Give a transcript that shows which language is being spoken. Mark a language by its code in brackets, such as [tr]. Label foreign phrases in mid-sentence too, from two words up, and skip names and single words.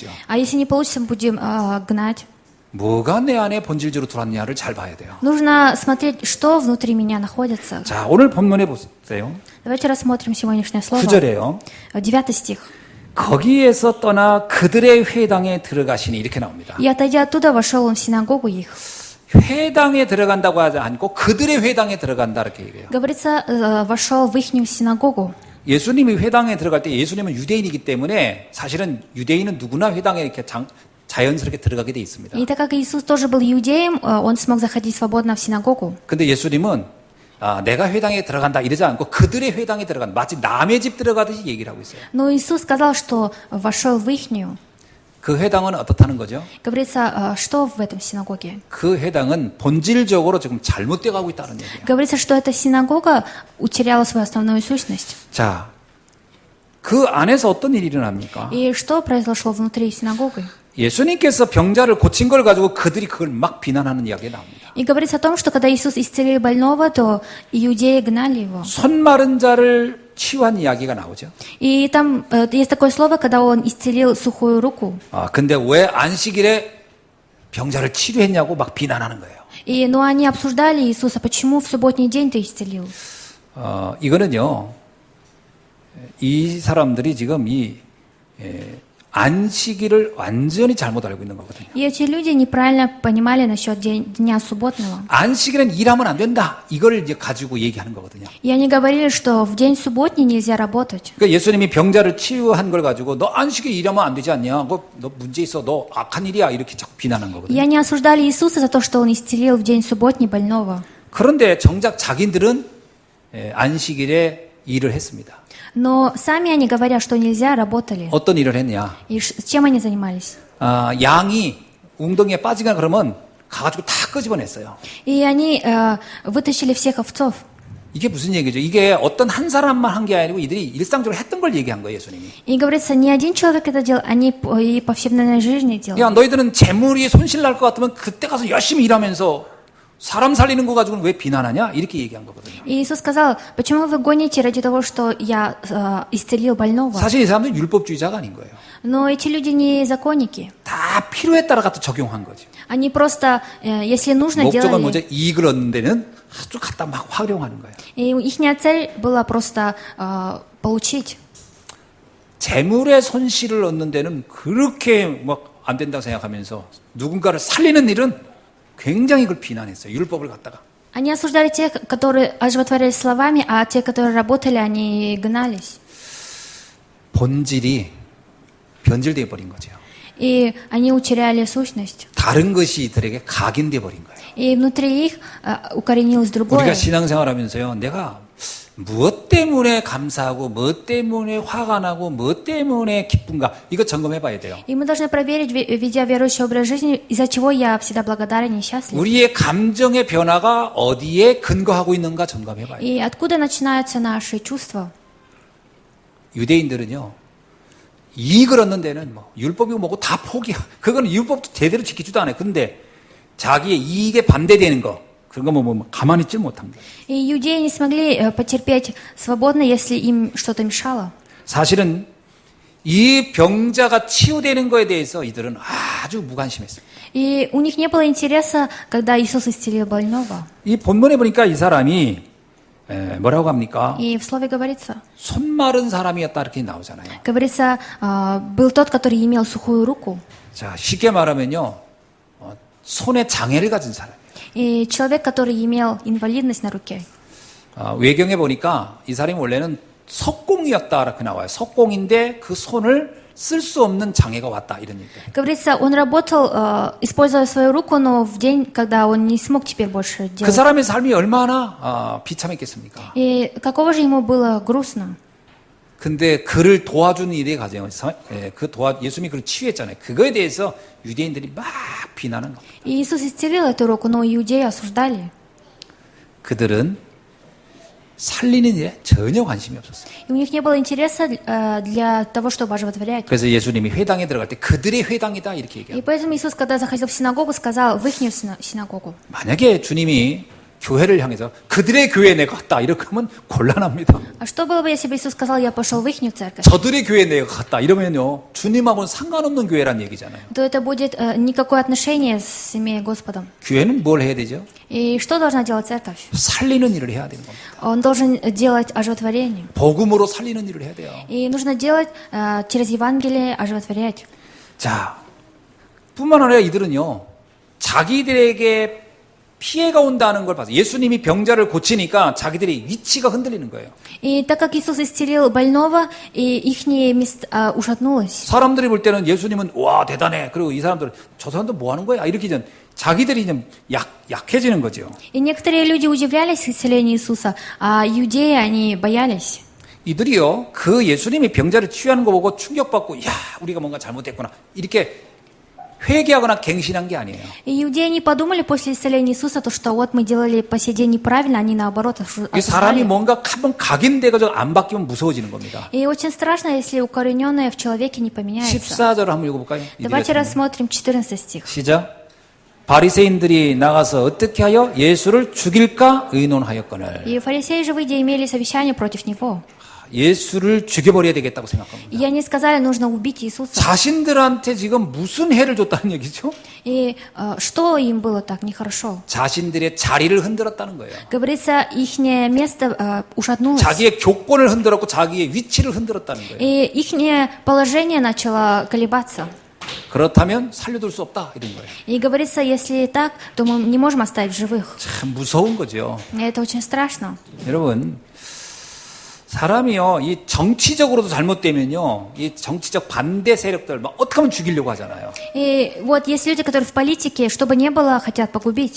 [ru] А если не получится, мы будем гнать. [ko] 뭐가 내 안에 본질적으로 들어왔냐를 잘 봐야 돼요. [ru] Нужно смотреть, что внутри меня находится. [ko] 자, 오늘 본문에 보세요. [ru] Давайте рассмотрим сегодняшнее слово. [ko] 9절에요. [ru] 9 стих. [ko] 거기에서 떠나 그들의 회당에 들어가시니 이렇게 나옵니다. [ru] «И, отойдя оттуда, вошел он в синагогу их». [ko] 회당에 들어간다고 하지 않고 그들의 회당에 들어간다 이렇게 얘기해요. [ru] Говорится, вошел в ихнюю синагогу. [ko] 예수님이 회당에 들어갈 때 예수님은 유대인이기 때문에 사실은 유대인은 누구나 회당에 이렇게 자연스럽게 들어가게 돼 있습니다. [ru] И так как Иисус тоже был иудеем, он смог заходить свободно в синагогу. [ko] 근데 예수님은 내가 회당에 들어간다 이러지 않고 그들의 회당에 들어간다. 마치 남의 집 들어가듯이 얘기를 하고 있어요. [ru] Но Иисус сказал, что вошел в ихнюю. [ko] 그 회당은 어떻다는 거죠? [ru] Говорится, что в этом синагоге? [ko] 그 회당은 본질적으로 지금 잘못되어 가고 있다는 얘기예요. [ru] Говорится, что эта синагога утеряла свою основную сущность. [ko] 자, 그 안에서 어떤 일이 일어납니까? [ru] И что произошло внутри синагоги? [ko] 예수님께서 병자를 고친 걸 가지고 그들이 그걸 막 비난하는 이야기가 나옵니다. [ru] И говорится о том, что когда Иисус исцелил больного, то иудеи гнали его. [ko] 손 마른 자를 치유한 이야기가 나오죠. [ru] И там есть такое слово, когда он исцелил сухую руку. [ko] 근데 왜 안식일에 병자를 치료했냐고 막 비난하는 거예요. [ru] Но они обсуждали Иисуса, почему в субботний день ты исцелил? [ko] 이거는요, 이 사람들이 지금 안식일을 완전히 잘못 알고 있는 거거든요. [ru] И эти люди неправильно понимали насчет дня субботного. [ko] 안식일은 일하면 안 된다. 이걸 이제 가지고 얘기하는 거거든요. [ru] И они говорили, что в день субботний нельзя работать. [ko] 그러니까 예수님이 병자를 치유한 걸 가지고 너 안식일 일하면 안 되지 않냐? 너 문제 있어. 너 악한 일이야. 이렇게 자꾸 비난한 거거든요. [ru] И они осуждали Иисуса за то, что Он исцелил в день субботний больного. [ko] 그런데 정작 자기들은 안식일에 일을 했습니다. [ru] Но сами они, говоря, что нельзя, работали. [ko] 어떤 일을 했냐? [ru] И чем они занимались? [ko] 양이 웅덩이에 빠지거나 그러면 가가지고 다 끄집어냈어요. [ru] И они вытащили всех овцов. [ko] 이게 무슨 얘기죠? 이게 어떤 한 사람만 한 게 아니고 이들이 일상적으로 했던 걸 얘기한 거예요, 예수님이. [ru] И говорится, не один человек это делал, они и повседневной жизни делали. [ko] 야, 너희들은 재물이 손실 날 것 같으면 그때 가서 열심히 일하면서 사람 살리는 거 가지고는 왜 비난하냐? 이렇게 얘기한 거거든요. [ru] И Иисус сказал, почему вы гоните ради того, что я исцелил больного? [ko] 사실 이 사람들은 율법주의자가 아닌 거예요. [ru] Но эти люди не законники. [ko] 다 필요에 따라 갖다 적용한 거죠. [ru] Они просто, если нужно, [ko] 목적은 뭐죠? [ru] делали. [ko] 이익을 얻는 데는 아주 갖다 막 활용하는 거예요. [ru] И их цель была просто получить. [ko] 재물의 손실을 얻는 데는 그렇게 막 안 된다고 생각하면서 누군가를 살리는 일은 굉장히 그걸 비난했어요. 율법을 갖다가. [ru] Они осуждали тех, которые оживотворяли словами, а те, которые работали, они гнались. [ko] 본질이 변질되어 버린 거죠. [ru] И они утеряли сущность. [ko] 다른 것이 이들에게 각인되어 버린 거예요. [ru] И внутри их укоренилось другое. [ko] 우리가 신앙생활하면서요. 내가 무엇 때문에 감사하고 무엇 때문에 화가 나고 무엇 때문에 기쁜가 이거 점검해 봐야 돼요. [ru] И мы должны проверить, ведя верующий образ жизни, из-за чего я всегда благодарен и счастлив. [ko] 우리의 감정의 변화가 어디에 근거하고 있는가 점검해 봐야 돼요. [ru] И откуда начинаются наши чувства? [ko] 유대인들은요. 이익을 얻는 데는 뭐 율법이고 뭐고 다 포기야. 그거는 율법도 제대로 지키지도 않아요. 근데 자기의 이익에 반대되는 거 그런 거 뭐 가만히 있질 못한 거예요. [ru] И иудеи не смогли потерпеть свободно, если им что-то мешало. [ko] 사실은 이 병자가 치유되는 거에 대해서 이들은 아주 무관심했어요. [ru] И у них не было интереса, когда Иисус исцелил больного. [ko] 이 본문에 보니까 이 사람이 뭐라고 합니까? [ru] И в слове говорится, [ko] 손 마른 사람이었다 이렇게 나오잖아요. [ru] говорится, был тот, который имел сухую руку. [ko] 자, 쉽게 말하면요. 손에 장애를 가진 사람. [ru] И человек, который имел инвалидность на руке. [ko] 외경에 보니까 이 사람이 원래는 석공이었다 이렇게 나와요. 석공인데 그 손을 쓸 수 없는 장애가 왔다 이런 얘기예요. [ru] Говорится, он работал, используя свою руку, но в день, когда он не смог теперь больше [ko] 그 [ru] делать. [ko] 사람의 삶이 얼마나 비참했겠습니까? [ru] И каково же ему было грустно. [ko] 근데 그를 도와주는 일의 과정에서 예수님이 그를 치유했잖아요. 그거에 대해서 유대인들이 막 비난한 겁니다. [ru] И Иисус исцелил эту руку, но иудеи осуждали. [ko] 그들은 살리는 일에 전혀 관심이 없었어요. [ru] И у них не было интереса для того, чтобы оживотворять. [ko] 그래서 예수님이 회당에 들어갈 때 그들의 회당이다 이렇게 [ru] И [ko] 얘기해요. [ru] поэтому Иисус, когда заходил в синагогу, сказал в их синагогу. [ko] 만약에 주님이 교회를 향해서 그들의 교회에 내가 갔다 이렇게 하면 곤란합니다. [ru] А что было бы, если бы Иисус сказал, я пошел в их церковь? [ko] 저들의 교회에 내가 갔다 이러면요 주님하고는 상관없는 교회란 얘기잖아요. [ru] То это будет никакое отношение с имея Господом. [ko] 교회는 뭘 해야 되죠? [ru] И что должна делать церковь? [ko] 살리는 일을 해야 되는 겁니다. [ru] Он должен делать оживотворение. [ko] 복음으로 살리는 일을 해야 돼요. [ru] И нужно делать через Евангелие оживотворять. [ko] 자, 뿐만 아니라 이들은요 자기들에게 피해가 온다는 걸 봐서 예수님이 병자를 고치니까 자기들의 위치가 흔들리는 거예요. [ru] И так как Иисус исцелил больного, и их место ушатнулось. [ko] 사람들이 볼 때는 예수님은 와 대단해. 그리고 이 사람들은 저 사람들 뭐 하는 거야? 이렇게 좀 자기들이 좀 약해지는 거죠. [ru] И некоторые люди удивлялись исцелению Иисуса, а иудеи, они боялись. [ko] 이들이요 그 예수님이 병자를 치유하는 거 보고 충격받고 야 우리가 뭔가 잘못했구나 이렇게 회개하거나 갱신한 게 아니에요. [ru] И иудеи не подумали после исцеления Иисуса, то, что вот мы делали по сей день неправильно, они наоборот [ko] 이 사람이 [ru] осуждали. [ko] 뭔가 한번 각인돼가지고 안 바뀌면 무서워지는 겁니다. [ru] И очень страшно, если укорененное в человеке не поменяется. [ko] 14절을 한번 읽어볼까요? [ru] Давайте рассмотрим 14 стих. [ko] 시작. 바리새인들이 나가서 어떻게 하여 예수를 죽일까 의논하였거늘. [ru] И фарисеи же, выйдя, имели совещание против него. [ko] 예수를 죽여버려야 되겠다고 생각합니다. [ru] И они сказали, нужно убить Иисуса. [ko] 자신들한테 지금 무슨 해를 줬다는 얘기죠? [ru] И что им было так нехорошо? [ko] 자신들의 자리를 흔들었다는 거예요. [ru] Говорится, их место ушатнулось. [ko] 자기의 교권을 흔들었고 자기의 위치를 흔들었다는 거예요. [ru] И их положение начало колебаться. [ko] 그렇다면 살려둘 수 없다 이런 거예요. [ru] И говорится, если так, то мы не можем оставить в живых. [ko] 참 무서운 거죠. [ru] И это очень страшно. [ko] 여러분, 사람이요, 이 정치적으로도 잘못되면요, 이 정치적 반대 세력들 막 어떻게 하면 죽이려고 하잖아요. [ru] И вот есть люди, которые в политике, что бы ни было, хотят погубить.